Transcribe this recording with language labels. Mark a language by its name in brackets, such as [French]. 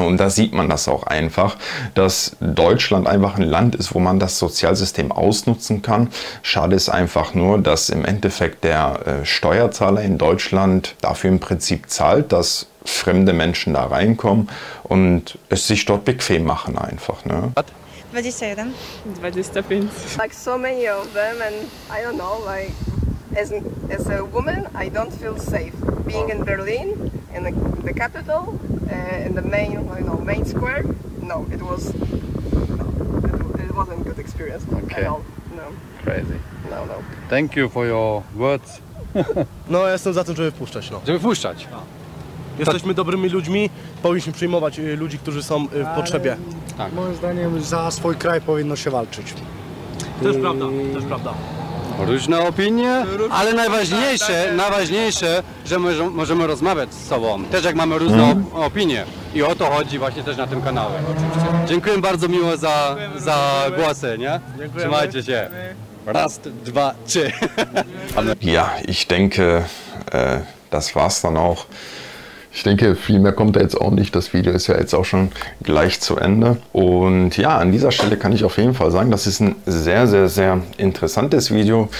[German] Und da sieht man das auch einfach, dass Deutschland einfach ein Land ist, wo man das Sozialsystem ausnutzen kann. Schade ist einfach nur, dass im Endeffekt der Steuerzahler in Deutschland dafür im Prinzip zahlt, dass fremde Menschen da reinkommen und es sich dort bequem machen einfach. Ne? 21. 25. [English] Like so many of them, and I don't know, like as a woman, I don't feel safe being in Berlin, in the capital, in the main square. No, it wasn't a good experience at all. No. Crazy. No. Thank you for your words. [Polish] No, ja jestem za tym, żeby wpuszczać. No. Żeby wpuszczać. Jesteśmy dobrymi ludźmi, powinniśmy przyjmować ludzi, którzy są w potrzebie. Tak. Moim zdaniem za swój kraj powinno się walczyć. Też prawda, też prawda. Różne opinie, ale najważniejsze, że możemy rozmawiać z sobą. Też jak mamy różne opinie. I o to chodzi właśnie też na tym kanale. Dziękuję bardzo miło za głosy, nie? Trzymajcie się. Raz, dwa, trzy. [German] Ja, ich denke, das war's dann auch. Ich denke, viel mehr kommt da jetzt auch nicht. Das Video ist ja jetzt auch schon gleich zu Ende. Und ja, an dieser Stelle kann ich auf jeden Fall sagen, das ist ein sehr, sehr, sehr interessantes Video.